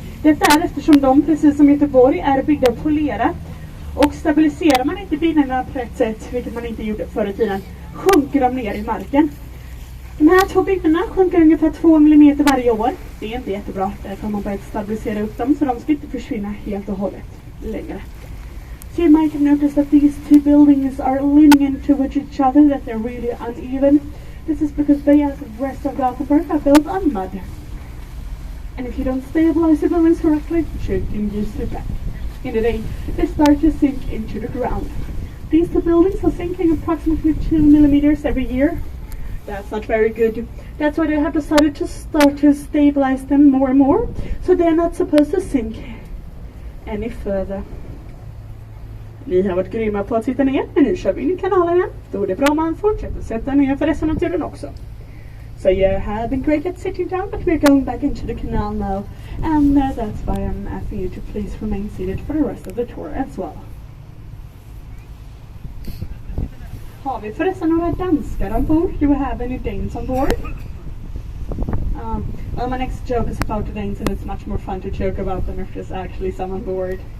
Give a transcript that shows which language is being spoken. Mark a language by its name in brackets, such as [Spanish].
[Swedish] Detta är eftersom de, precis som Göteborg, är byggda av polerat. Och stabiliserar man inte byggnaderna på rätt sätt, vilket man inte gjorde förr i tiden, sjunker de ner i marken. De här två byggnaderna sjunker ungefär 2 mm varje år. Det är inte jättebra, därför har man börjat stabilisera upp dem så de ska inte försvinna helt och hållet längre. [English] So you might have noticed that these two buildings are leaning into each other, that they're really uneven. This is because they, as the rest of Gothenburg, are built on mud. And if you don't stabilize the buildings correctly, you can just slip back. In the day, they start to sink into the ground. These two buildings are sinking approximately 2 millimeters every year. That's not very good. That's why they have decided to start to stabilize them more and more, so they're not supposed to sink any further. [Swedish] Ni har varit grymma på att sitta ner, men nu kör vi in i kanalen igen. Då är det bra om man fortsätter sätta ner för resten av turen också. [English] So you have been great at sitting down, but we're going back into the canal now. And that's why I'm asking you to please remain seated for the rest of the tour as well. [Swedish] Har vi förresten några danskar ombord? [English] Do we have any Danes on board? Well, my next joke is about the Danes, and it's much more fun to joke about them if there's actually some on board.